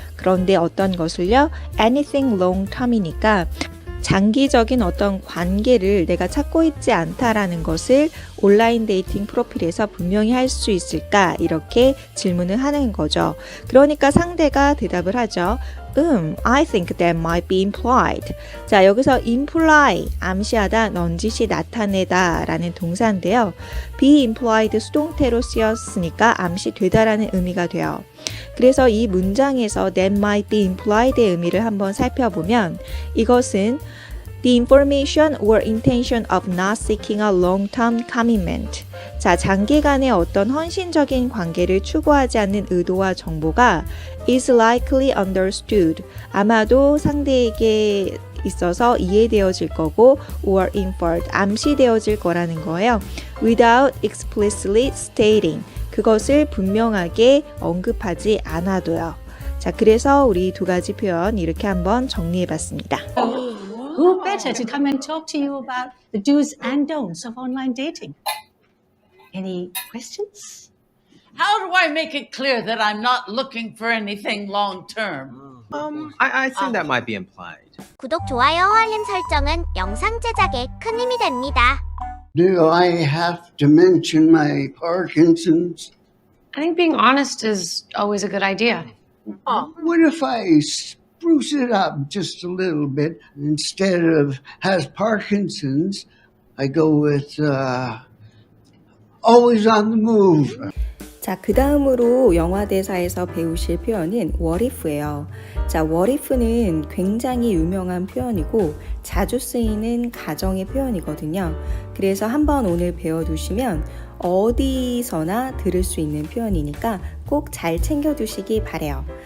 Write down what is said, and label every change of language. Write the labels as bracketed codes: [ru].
[ko] 그런데 어떤 것을요? [en] Anything long term [ko] 이니까 장기적인 어떤 관계를 내가 찾고 있지 않다라는 것을 온라인 데이팅 프로필에서 분명히 할 수 있을까? 이렇게 질문을 하는 거죠. 그러니까 상대가 대답을 하죠. [en] I think that might be implied. [ko] 자, 여기서 imply, 암시하다, 넌지시 나타내다 라는 동사인데요. [en] be implied [ko] 수동태로 쓰였으니까 암시되다라는 의미가 돼요. 그래서 이 문장에서 [en] that might be implied [ko] 의 의미를 한번 살펴보면 이것은 [en] The information or intention of not seeking a long-term commitment. [ko] 자, 장기간의 어떤 헌신적인 관계를 추구하지 않는 의도와 정보가 [en] is likely understood. [ko] 아마도 상대에게 있어서 이해되어질 거고 [en] or inferred. [ko] 암시되어질 거라는 거예요. [en] Without explicitly stating. [ko] 그것을 분명하게 언급하지 않아도요. 자, 그래서 우리 두 가지 표현 이렇게 한번 정리해 봤습니다. [en] Who better to come and talk to you about the do's and don'ts of online dating? Any questions? How do I make it clear that I'm not looking for anything long term? I think that might be implied. [ko] 구독, 좋아요, 알림 설정은 영상 제작에 큰 힘이 됩니다. [en] Do I have to mention my Parkinson's? I think being honest is always a good idea. What if I spruce it up just a little bit? Instead of has Parkinson's, I go with always on the move. [ko] 자, 그 다음으로 영화 대사에서 배우실 표현은 what if예요. 자, what if는 굉장히 유명한 표현이고 자주 쓰이는 가정의 표현이거든요. 그래서 한번 오늘 배워두시면 어디서나 들을 수 있는 표현이니까 꼭 잘 챙겨두시기 바래요.